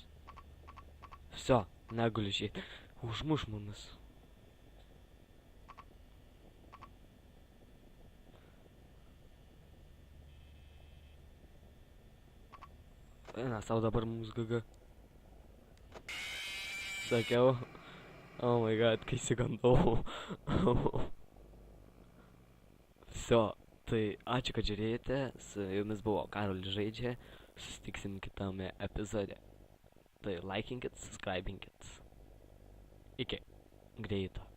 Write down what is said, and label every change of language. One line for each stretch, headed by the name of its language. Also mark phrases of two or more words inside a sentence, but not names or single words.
Lithuanian: Visio, negaliu išeiti. Užmuš mumis. Na, savo dabar mums GG. Sakiau.
English: Oh my god,
Lithuanian: kai įsigandau. Visio, tai ačiū, kad žiūrėjote. Su jumis buvo Karolis žaidžia. Susitiksim kitame epizode. Tai laikinkit, subscribinkit. Iki greito.